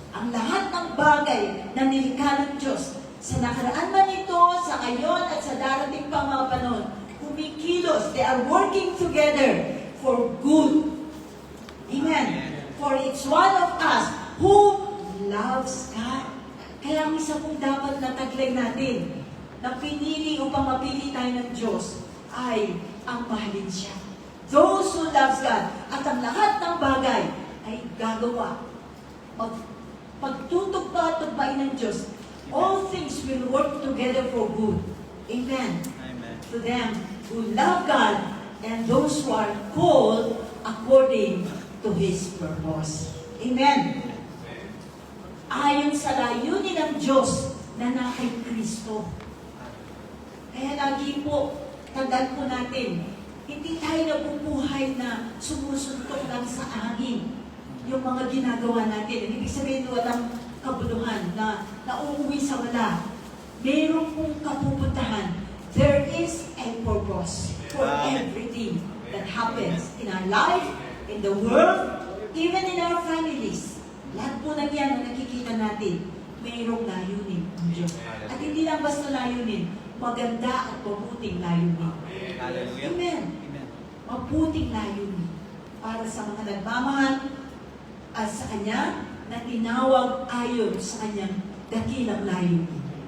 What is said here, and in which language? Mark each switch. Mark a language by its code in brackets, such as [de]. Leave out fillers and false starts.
[tl] Ang lahat ng bagay na nilikha ng Diyos, sa nakaraan man ito, sa ngayon, at sa darating pang mga panahon, kumikilos. [en] They are working together for good. Amen. For it's one of us who loves God. [tl] Kaya ang isa pong dapat na taglay natin, na pinili upang mapili tayo ng Diyos, ay ang mahalin siya. [en] Those who loves God. [tl] At ang lahat ng bagay ay gagawa. Pagtutugpa-tugpain ng Diyos, [en] all things will work together for good. Amen. Amen. To them who love God and those who are called according to His purpose. Amen. [tl] Ayon sa layunin ng Diyos na nasa kay Kristo. Kaya lagi po, tandaan po natin, hindi tayo nabubuhay na sumusuntok lang sa angin yung mga ginagawa natin. Ibig sabihin, walang kabuluhan na nauuwi sa wala. Meron pong kapupuntahan. [en] There is a purpose for everything that happens in our life, in the world, even in our families. [tl] Lahat po ng yan na nakikita natin, mayroong layunin ng Diyos. At hindi lang basta layunin, maganda at mabuting layunin. [en] Hallelujah. Amen. Amen. [tl] Mabuting layunin para sa mga nagmamahal at sa Kanya na tinawag ayon sa Kanyang dakilang layunin.